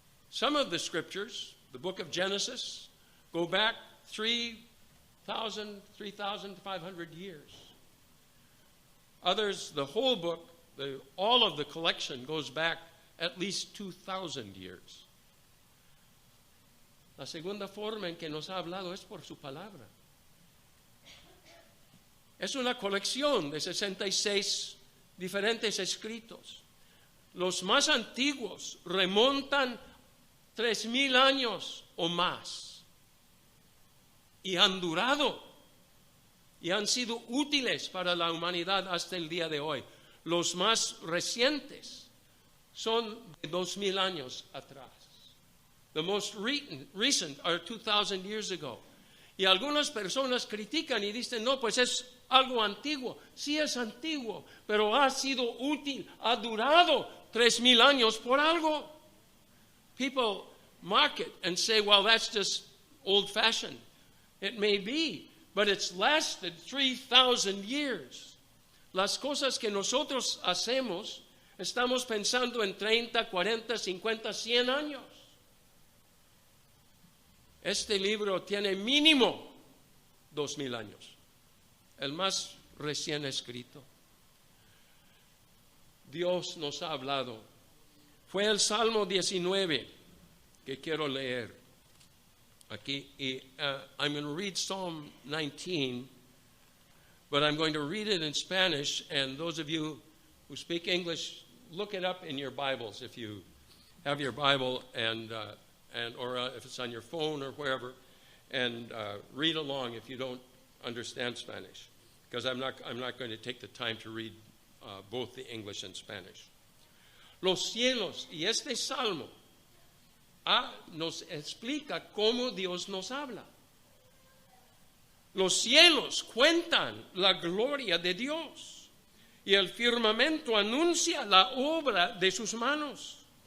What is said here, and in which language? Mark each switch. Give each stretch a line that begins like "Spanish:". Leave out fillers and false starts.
English: Some of the Scriptures, the book of Genesis, go back 3,500 years. Others, the whole book, all of the collection goes back at least 2,000 years.
Spanish: La segunda forma en que nos ha hablado es por su palabra. Es una colección de 66 diferentes escritos. Los más antiguos remontan 3,000 años o más y han durado y han sido útiles para la humanidad hasta el día de hoy. Los más recientes son de 2,000 años atrás.
English: The most recent are 2,000 years ago.
Spanish: Y algunas personas critican y dicen, no, pues es algo antiguo. Sí es antiguo, pero ha sido útil, ha durado 3,000 años por algo.
English: People mock it and say, well, that's just old-fashioned. It may be, but it's lasted 3,000 years.
Spanish: Las cosas que nosotros hacemos, estamos pensando en 30, 40, 50, 100 años. Este libro tiene mínimo 2,000 años, el más recién escrito. Dios nos ha hablado. Fue el Salmo 19 que quiero leer aquí.
English: Y, I'm going to read Psalm 19, but I'm going to read it in Spanish, and those of you who speak English, look it up in your Bibles if you have your Bible, or if it's on your phone or wherever, and read along if you don't understand Spanish, because I'm not going to take the time to read both the English and Spanish.
Spanish: Los cielos, y este salmo nos explica cómo Dios nos habla. Los cielos cuentan la gloria de Dios, y el firmamento anuncia la obra de sus manos.